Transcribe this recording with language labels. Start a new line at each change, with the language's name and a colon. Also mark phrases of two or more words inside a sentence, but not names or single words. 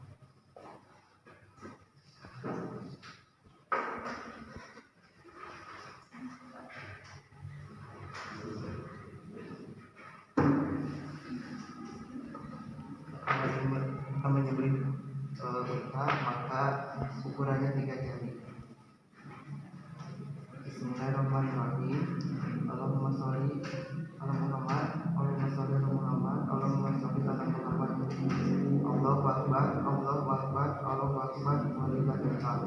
Indonesian: Jika menyembelih unta maka ukurannya 3 jari.
Arabic: بسم الله الرحمن الرحيم. اللهم صل على محمد، اللهم صل على محمد، اللهم صل على محمد. الله أكبر، الله أكبر، الله أكبر, ولله الحمد.